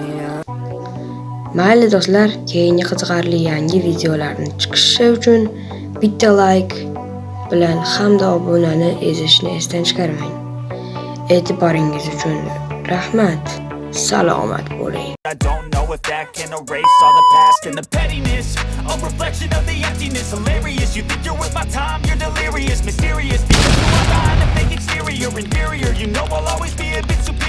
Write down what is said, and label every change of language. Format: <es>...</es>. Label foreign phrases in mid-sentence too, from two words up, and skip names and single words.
<uz>Mayli do'stlar, keyingi qiziqarli yangi videolarni chiqishi uchun bitta like bilan hamda obunani ezishni esdan chiqarmang. E'tiboringiz uchun rahmat. Salomat bo'ling.</uz> <en>I don't know if that can erase all the past and the pettiness. A reflection of the emptiness. Hilarious, you think you're worth my time, you're delirious. Mysterious, because you are behind a fake exterior. Inferior, you know I'll always be a bit superior.</en>